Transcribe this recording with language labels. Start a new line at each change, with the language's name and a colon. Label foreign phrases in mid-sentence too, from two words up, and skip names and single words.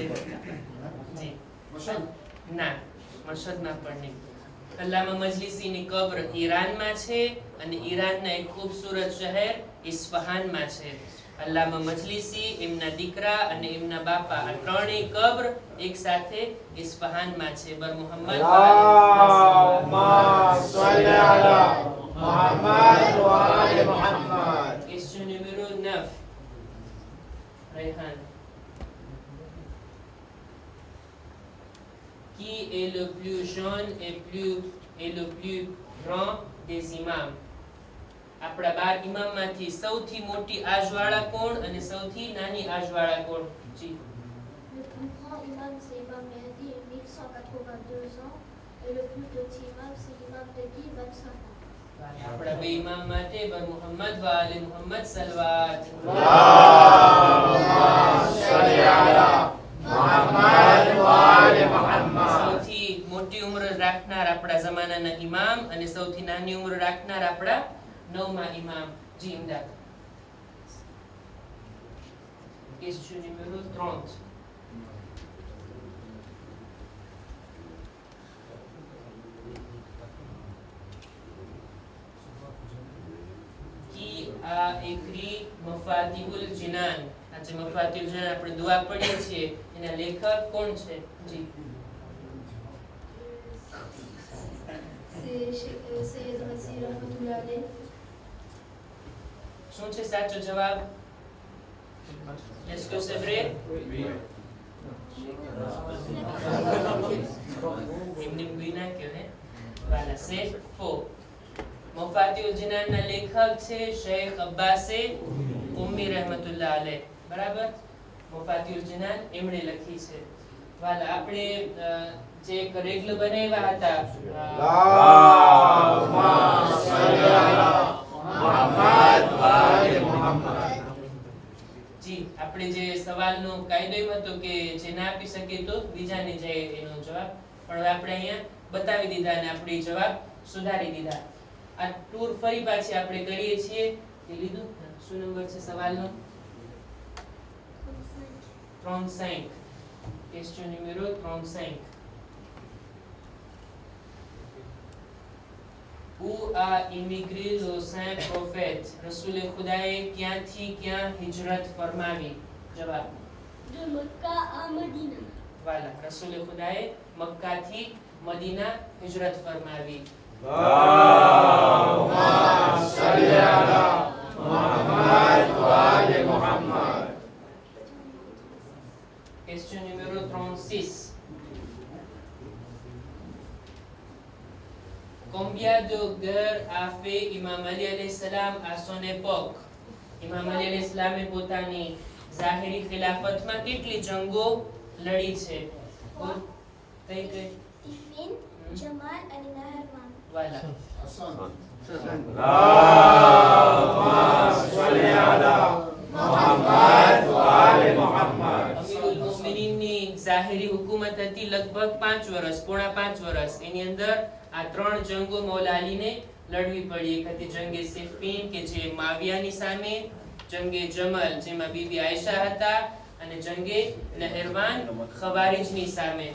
Gujarati: જી ના મશહદમાં પણ નહીં. અલ્લામા મજલિસીની કબ્ર ઈરાનમાં છે અને ઈરાનના એક ખૂબસૂરત શહેર ઇસ્ફહાનમાં છે. અલ્લામા મજલિસી, એમના દીકરા અને એમના બાપા આ ત્રણેય કબ્ર એક સાથે ઇસ્ફહાનમાં છે. બર મુહમ્મદ
Arabic: اللهم صل على محمد وآل محمد.
French: Question numéro 9. Rayhan. Qui est le plus jeune et le plus grand des imams?
Gujarati: આપણા 12 ઇમામમાંથી સૌથી મોટી આજવાળા કોણ અને સૌથી નાની આજવાળા કોણ? જી
French: Le plus grand imam c'est Imam Mehdi, 1182 ans. Et le plus petit imam c'est l'imam Taqi, 25 ans.
Gujarati: આપણા બે ઇમામ માટે બર મુહમ્મદ વ આલે મુહમ્મદ સલવાત.
Arabic: اللهم صل على محمد وآل محمد.
Gujarati: સૌથી મોટી ઉંમર રાખનાર આપણા જમાનાના ઇમામ અને સૌથી નાની ઉંમર રાખનાર આપણા 9મા ઇમામ. જી ઇમદાદ.
French: Question numéro 30. Qui a écrit Mafatihul Jinan?
Gujarati: આજે મફાતિહુલ જીનાન આપણે દુઆ પઢીએ છીએ. એના લેખક કોણ છે? જી
French: C'est Sayyid Razi
Arabic: رحمة الله عليه.
Gujarati: શું છે સાચો જવાબ?
French: Est-ce que c'est vrai?
Gujarati: એમને ગુના કહે ને.
French: વાલા c'est faux.
Gujarati: મફાતિહુલ જીનાનના લેખક છે શેખ અબ્બાસે ઉમ્મી
Arabic: رحمة الله عليه.
Gujarati: બરાબર? મફાતિહુલ જીનાન એમણે લખી છે. વાલા આપણે જે એક રેગ્લ બનાવ્યા હતા
Arabic: اللهم صل على محمد وآل محمد.
Gujarati: જી આપણે જે સવાલનો કાયદો એમ હતો કે જે ના આપી શકે તો બીજાને જાય એનો જવાબ. પણ હવે આપણે અહીંયા બતાવી દીધા અને આપણી જવાબ સુધારી દીધા. આ ટૂર ફરી પાછી આપણે કરીએ છીએ. એ લીધું? શું નંબર છે સવાલનો? 35.
French: Question numéro 35. Où a immigré le saint prophète?
Gujarati: રસૂલ ખુદાએ ક્યાંથી ક્યાં હિજરત ફરમાવી? જવાબ
French: De Mecca à Medina.
Gujarati: વાલા રસૂલે ખુદાએ મક્કાથી મદીના હિજરત ફરમાવી.
Arabic: اللهم صل على محمد وآل محمد.
French: Question numéro 36. Combien de guerres a fait Imam Ali
Arabic: عليه السلام
French: à son époque?
Gujarati: Imam Ali
Arabic: عليه السلام
Gujarati: એ પોતાની ઝાહિરી ખિલાફતમાં કેટલી જંગો લડી છે? કઈ કઈ? Siffin, Jamal અને નહેરવાન. વાલા
Arabic: اللهم صل على محمد وآل محمد.
Gujarati: અમીરુલ મુમિનીનની ઝાહિરી હુકુમત હતી લગભગ 5 વર્ષ, પોણા 5 વર્ષ. એની અંદર આ 3 જંગો મૌલા અલીને લડવી પડી. એક હતી જંગે સિફીન કે જે માવિયાની સામે, જંગે જમલ જેમાં બીબી આયશા હતા, અને જંગે નહેરવાન ખવારિજની સામે.